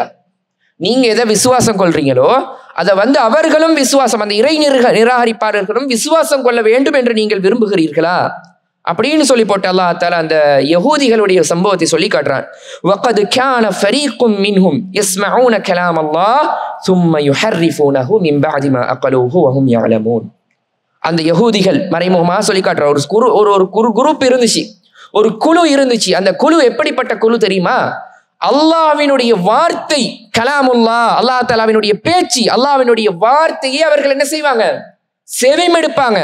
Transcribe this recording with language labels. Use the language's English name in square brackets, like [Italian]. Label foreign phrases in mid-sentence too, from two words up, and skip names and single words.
[Tamil] நீங்க எதை விசுவாசம் கொள்றீங்களோ அதை வந்து அவர்களும் விசுவாசம், அந்த இறை நிராகரிப்பாளர்களும் விசுவாசம் கொள்ள வேண்டும் என்று நீங்கள் விரும்புகிறீர்களா அப்படின்னு சொல்லி போட்டு அல்லாஹ் தஆலா அந்த யஹூதிகளுடைய சம்பவத்தை சொல்லி காட்டுறான். [Arabic] وقد كان فريق منهم يسمعون كلام الله ثم يحرفونه من بعد ما أقلوه وهم يعلمون. [Tamil] அந்த யஹூதிகள் மறைமுகமாக சொல்லி காட்டுற ஒரு குரூப் இருந்துச்சு, ஒரு குழு இருந்துச்சு. அந்த குழு எப்படிப்பட்ட குழு தெரியுமா? அல்லாஹ்வினுடைய வார்த்தை கலாமுல்லா, அல்லாஹ் தஆலாவினுடைய பேச்சு, அல்லாஹ்வினுடைய வார்த்தையை அவர்கள் என்ன செய்வாங்க? செவிமெடுப்பாங்க.